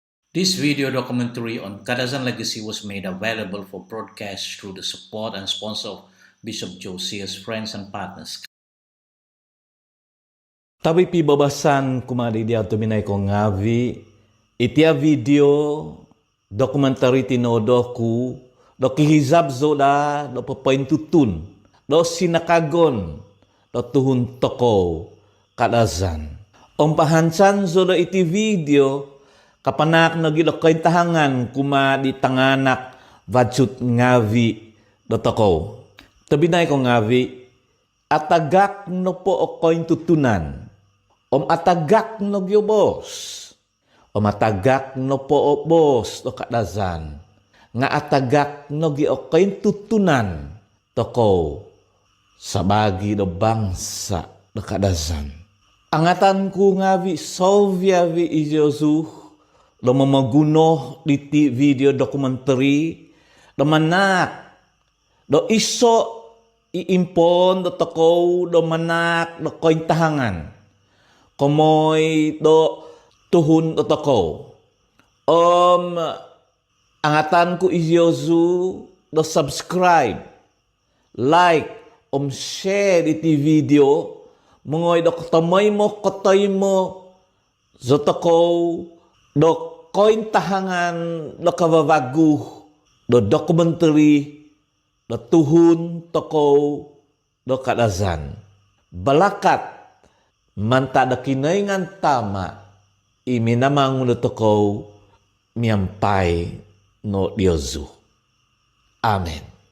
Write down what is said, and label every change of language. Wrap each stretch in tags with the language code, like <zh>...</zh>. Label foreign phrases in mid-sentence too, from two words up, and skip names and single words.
<en>This video documentary on Kadazan legacy was made available for broadcast through the support and sponsor of Bishop JOH SEER's friends and partners.</en> <dtp>TABI PIBABASAN kumadi dia tuminay ko ngavi itia video dokumentari tinodo ku do KIHizab zoda do KOINTUTUN do sinakagon do tuhun toko Kadazan. Pahancan zoda iti video kapanak nagi do kaintahangan kuma di tanganak vajut ngavi do toko. Tabinay ko ngavi ATAGAK NOPO OH KOINTUTUNAN ATAGAK no gyo boss. ATAGAK nopo o boss do Kadazan. Nga ATAGAK no gyo KOINTUTUNAN toko sabagi do bangsa do Kadazan. Angatan ku ngavi soviavi diozu do mamaguno diti video dokumentari do manak do iso iimpon do toko do manak do kointahangan. Komoy do tuhun do toko. Angatan ku diozu do subscribe, like, share iti video. Mengoy do kotomoy mo zo toko do kointahangan do kababagu do dokumentari do tuhun toko do Kadazan. Balakat manta da Kinoingan Tama iminamang no toko Miampai no diozu. Amen.</dtp>